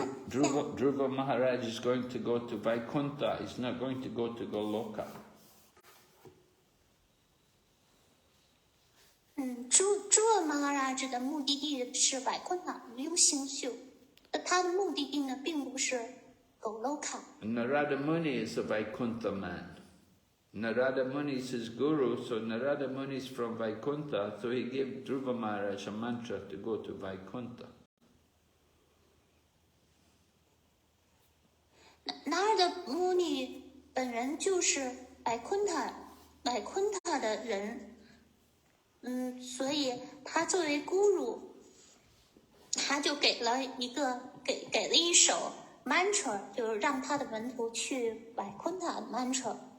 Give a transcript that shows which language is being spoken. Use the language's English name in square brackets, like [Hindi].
[English] Dhruva Maharaj is going to go to Vaikuntha. He's not going to go to Goloka. [Chinese] Dhruva Maharaj 的目的地是Vaikuntha无忧星宿，他的目的地呢并不是 Goloka。 [English] Narada Muni is a Vaikuntha man. Narada Muni is his guru, so Narada Muni is from Vaikuntha, so he gave Dhruva Maharaj a mantra to go to Vaikuntha. [Chinese] 拿尔的穆尼本人就是Vaikuntha的人，所以他作为 guru， 他就给了一首 mantra， 就是让他的门徒去Vaikuntha 的 mantra。